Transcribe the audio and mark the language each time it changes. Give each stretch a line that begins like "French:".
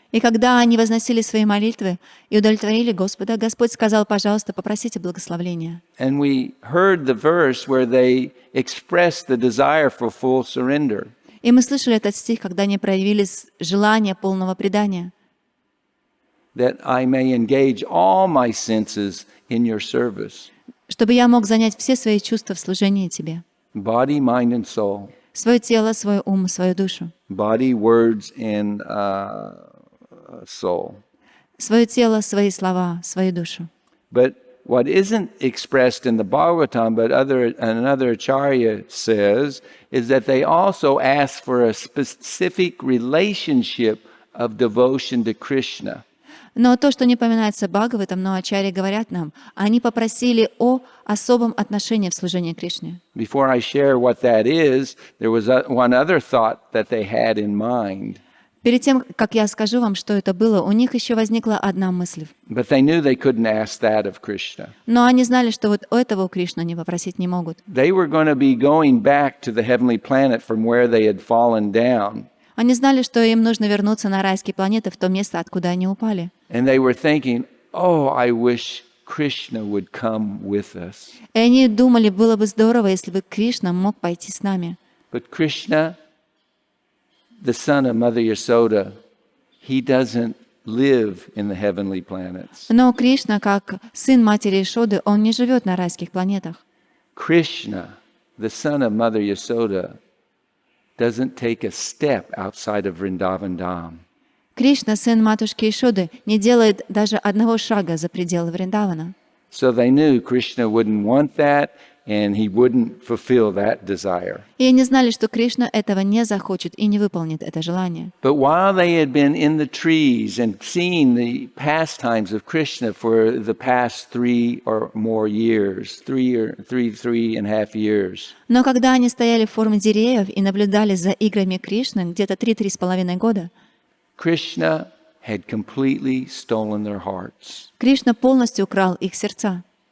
Russian: И когда они возносили свои молитвы и удовлетворили Господа, Господь сказал: пожалуйста, попросите благословения.
English: And we heard the verse where they expressed the desire for full surrender.
Russian: И мы слышали этот стих, когда они проявили желание полного предания.
English: That I may engage all my senses in your service.
Russian: Чтобы я мог занять все свои чувства в служении Тебе.
English: Body, mind, and soul.
Russian: Свое тело, свой ум, свою душу.
English: body, words, and soul.
Russian: Свое тело, свои слова, свою душу.
English: But what isn't expressed in the Bhagavatam, but another acharya says, is that they also ask for a specific relationship of devotion to Krishna.
Russian: Но то, что не упоминается Бхагаватам, но ачарьи говорят нам, они попросили о особом отношении в служении Кришне.
English: Before I share what that is, there was one other thought that they had in mind.
Russian: Перед тем, как я скажу вам, что это было, у них еще возникла одна мысль.
English: But they knew they couldn't ask that of Krishna.
Russian: Но они знали, что вот этого у Кришны они попросить не могут.
English: They were going to be going back to the heavenly planet from where they had fallen down.
Russian: Они знали, что им нужно вернуться на райские планеты, в то место, откуда они упали.
English: And they were thinking, oh, I wish Krishna would come with us.
Russian: И они думали, было бы здорово, если бы Кришна мог пойти с нами.
English: But Krishna, the son of Mother Yasoda, he doesn't live in the heavenly planets.
Russian: Но Кришна, как сын матери Ишоды, он не живет на райских планетах.
English: Krishna, the son of Mother Yasoda, doesn't take a step outside of Vrindavan Dham.
Russian: Кришна, сын матушки Ишоды, не делает даже одного шага за пределы Вриндавана.
English: So they knew Krishna wouldn't want that, and he wouldn't fulfill that desire.
Russian: И они знали, что Кришна этого не захочет и не выполнит это желание.
English: But while they had been in the trees and seeing the pastimes of Krishna for the past 3 or more years, 3.5 years,
Russian: Но когда они стояли в форме деревьев и наблюдали за играми Кришны где-то 3-3,5 года,
English: Krishna had completely stolen their hearts.
Russian: Кришна полностью украл их сердца.